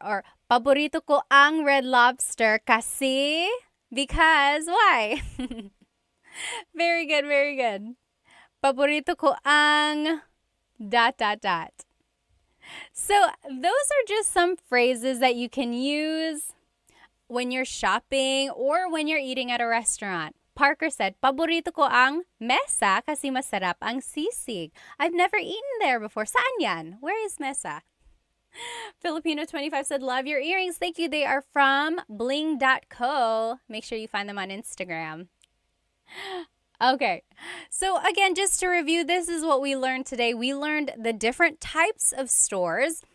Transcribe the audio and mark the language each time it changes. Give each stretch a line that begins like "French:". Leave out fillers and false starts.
Filipino: Or, paborito ko ang Red Lobster kasi,
English: because, why? Very good.
Filipino: Paborito ko ang ...
English: So, those are just some phrases that you can use when you're shopping or when you're eating at a restaurant. Parker said,
Filipino: paborito ko ang mesa kasi masarap ang sisig.
English: I've never eaten there before.
Filipino: Saan yan?
English: Where is mesa? Filipino25 said, love your earrings. Thank you. They are from bling.co. Make sure you find them on Instagram. Okay. So again, just to review, this is what we learned today. We learned the different types of stores.